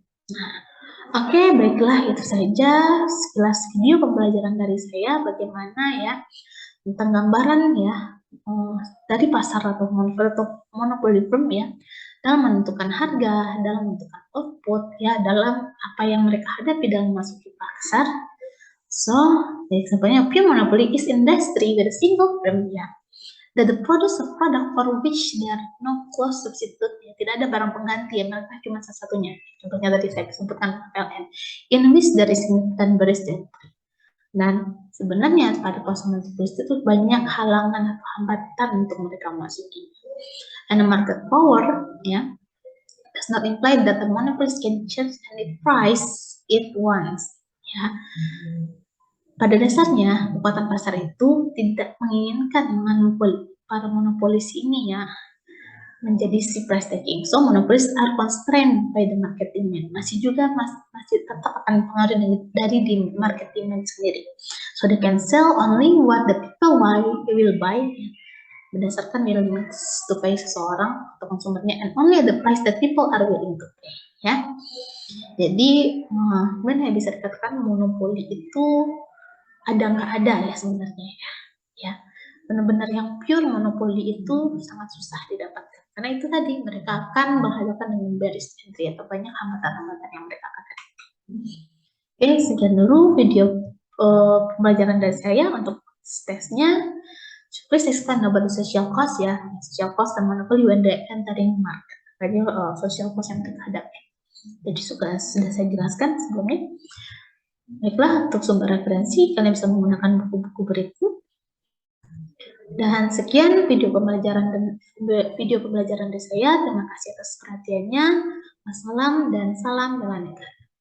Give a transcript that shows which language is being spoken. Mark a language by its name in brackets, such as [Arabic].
[Indonesian] Nah, oke, baiklah itu saja sekilas video pembelajaran dari saya bagaimana ya tentang gambaran ya dari pasar atau monopoli firm ya dalam menentukan harga, dalam menentukan output ya, dalam apa yang mereka hadapi dalam memasuki pasar. [English] So, the example of pure monopoly is industry with a single firm ya. That the produce of product for which there are no close substitute ya, [Indonesian] tidak ada barang pengganti ya, mereka cuma satu-satunya. Contohnya tadi saya sebutkan [English] PLN. In which there is significant barriers to entry. [Indonesian] Dan sebenarnya pada pasar monopolistik itu banyak halangan atau hambatan untuk mereka masuki. [English] And the market power ya does not imply that the monopolist can change any price it wants ya. [Indonesian] Pada dasarnya, kekuatan pasar itu tidak menginginkan para monopolis ini ya menjadi si price taking. [English] So, monopolies are constrained by the market demand. [Indonesian] Masih tetap akan pengaruh dari di market demand sendiri. [English] So, they can sell only what the people will buy [Indonesian] berdasarkan [English] willingness to pay [Indonesian] seseorang atau konsumernya, [English] and only the price that people are willing to pay. [Indonesian] Ya, jadi benar bisa dikatakan monopoli itu ada nggak ada ya sebenarnya ya. Benar-benar yang pure monopoli itu sangat susah didapatkan karena itu tadi mereka akan berhadapan dengan barriers entry atau banyak hambatan-hambatan yang mereka akan hadapi. Oke, sekian dulu video pembelajaran dari saya untuk tesnya. [English] Please explain about the social cost ya, social cost dan monopoly when they entering market. [Indonesian] Jadi social cost yang mereka hadapi. Jadi sudah saya jelaskan sebelumnya. Baiklah, untuk sumber referensi kalian bisa menggunakan buku-buku berikut. Dan sekian video pembelajaran dari saya. Terima kasih atas perhatiannya. Wassalam dan salam bela negara.